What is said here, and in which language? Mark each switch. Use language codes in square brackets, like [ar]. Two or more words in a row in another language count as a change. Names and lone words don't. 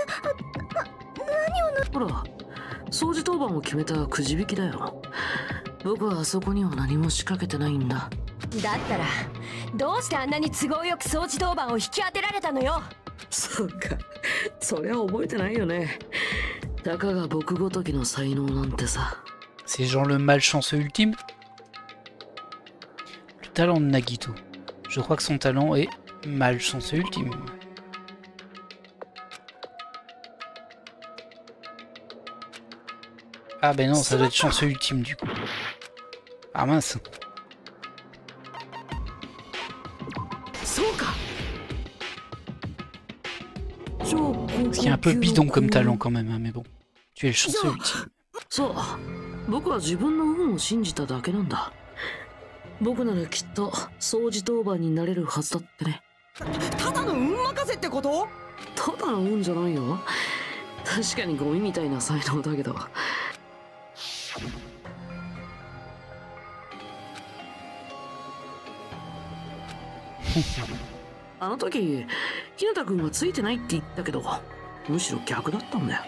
[ja] ほら、掃除当番を決めたくじ引きだよ。僕はあそこには何も仕掛けてないんだ。だったらどうしてあんなに都合よく掃除当番を引き当てられたのよ。そっか、そりゃ覚えてないよね。たかが僕ごときの才能なんてさ。 [fr] C'est genre le malchanceux ultime. Le talent de Nagito. Je crois que son talent est malchanceux ultime. Ah ben non, ça doit être chanceux ultime du coup. Ah mince. Ce qui est un peu bidon comme talent quand même, hein, mais bon. Tu es le chanceux ultime. [ja] そう、僕は自分の運を信じただけなんだ。僕ならきっと掃除当番になれるはずだってね。ただの運任せってこと？ただの運じゃないよ。確かにゴミみたいな才能だけど。あの時、日向君はついてないって言ったけど、むしろ逆だったんだよ。